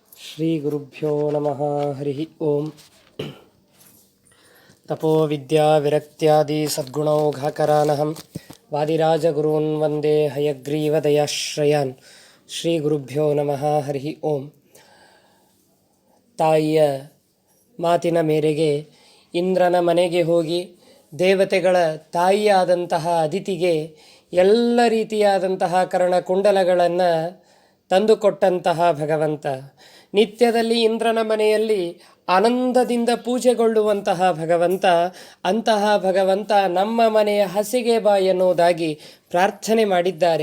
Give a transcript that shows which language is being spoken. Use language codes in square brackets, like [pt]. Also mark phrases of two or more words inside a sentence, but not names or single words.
[sa] ಶ್ರೀ ಗುರುಭ್ಯೋ ನಮಃ. ಹರಿ ಓಂ. ತಪೋ ವಿದ್ಯಾ ವಿರಕ್ತ್ಯಾದಿ ಸದ್ಗುಣೌಘಾಕರಾನಹಂ ವಾದಿರಾಜಗುರೂನ್ ವಂದೇ ಹಯಗ್ರೀವದಯಾಶ್ರಯಾನ್. ಶ್ರೀ ಗುರುಭ್ಯೋ ನಮಃ. ಹರಿ ಓಂ. [kn] ತಾಯಿಯ ಮಾತಿನ ಮೇರೆಗೆ ಇಂದ್ರನ ಮನೆಗೆ ಹೋಗಿ ದೇವತೆಗಳ ತಾಯಿಯಾದಂತಹ ಅದಿತಿಗೆ ಎಲ್ಲ ರೀತಿಯಾದಂತಹ ಕರ್ಣಕುಂಡಲಗಳನ್ನು ತಂದುಕೊಟ್ಟಂತಹ ಭಗವಂತ, ನಿತ್ಯದಲ್ಲಿ ಇಂದ್ರನ ಮನೆಯಲ್ಲಿ ಆನಂದದಿಂದ ಪೂಜೆಗೊಳ್ಳುವಂತಹ ಭಗವಂತ, ಅಂತಹ ಭಗವಂತ ನಮ್ಮ ಮನೆಯ ಹಸಿಗೆ ಬಾ ಎನ್ನುವುದಾಗಿ ಪ್ರಾರ್ಥನೆ ಮಾಡಿದ್ದಾರೆ.